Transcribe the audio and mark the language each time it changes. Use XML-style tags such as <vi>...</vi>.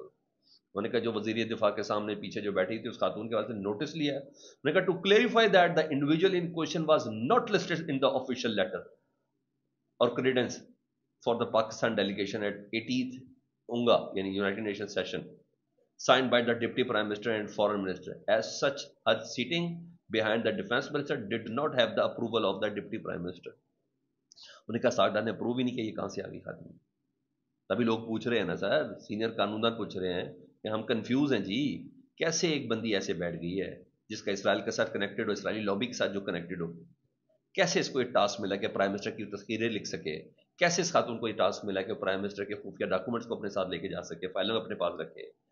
<ur>انہوں نے کہا جو وزیر دفاع کے سامنے پیچھے جو بیٹھی تھی اس خاتون کے واسطے نوٹس لیا ہے. انہوں نے کہا</ur> <en>To clarify that the individual in question was not listed in the official letter اور credence for the Pakistan delegation at 18th UNGA یعنی United Nation session signed by the Deputy Prime Minister and Foreign Minister. As such, her sitting behind the Defense Minister did not have the approval of the Deputy Prime Minister.</en> <ur>انہوں نے کہا ساگدار نے approve ہی نہیں کیا، یہ کہاں سے آ گئی خاتون. تبھی لوگ پوچھ رہے ہیں نا سر، سینئر قانوندان پوچھ رہے ہیں کہ ہم کنفیوز ہیں جی، کیسے ایک بندی ایسے بیٹھ گئی ہے جس کا اسرائیل کے ساتھ کنیکٹڈ ہو، اسرائیلی لابی کے ساتھ جو کنیکٹڈ ہو، کیسے اس کو یہ ٹاسک ملا کہ پرائم منسٹر کی تذکیریں لکھ سکے، کیسے اس خاتون کو یہ ٹاسک ملا کہ پرائم منسٹر کے خفیہ ڈاکومنٹس کو اپنے ساتھ لے کے جا سکے، فائلوں اپنے پاس رکھے.</ur>